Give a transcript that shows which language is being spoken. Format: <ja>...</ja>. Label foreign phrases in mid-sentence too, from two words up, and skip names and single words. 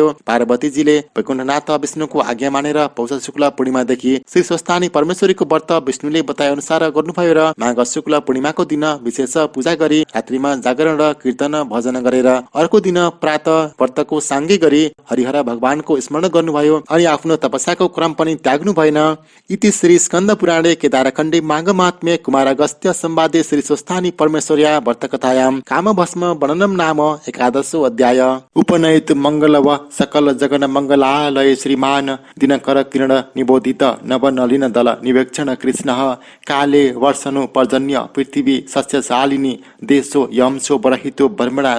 <ne>पार्वतीजीले वैकुण्ठनाथ विष्णुको आज्ञा मानेर पौष शुक्ल पूर्णिमादेखि श्री स्वस्थानी परमेश्वरीको व्रत विष्णुले बताए अनुसार गर्नुभयो र माघ शुक्ल पूर्णिमाको दिन विशेष पूजा गरी रात्रिमा जागरण र कीर्तन भजन गरेर अर्को दिन प्रात व्रतको साङ्गे गरी हरिहर भगवानको स्मरण गर्नुभयो अनि आफ्नो तपस्याको क्रम पनि त्याग्नु भएन।</ne> <sa>इति श्री स्कन्द पुराणे केदारखण्डे माघ महात्म्ये कुमार अगस्त्य संवादे श्री स्वस्थानी परमेश्वर्या व्रत कथायां काम भस्म वर्णनम नाम 11 अध्याय। उपनयित मंगल व सकल जगन मंगलालय श्रीमान दिनकर किरण निबोधित नव नलिन दल निवेक्षण कृष्ण काले वर्षनु पर्जन्य पृथ्वी सस्यशालिनी देशो यमसो बरहितो ब्रह्मणा</sa>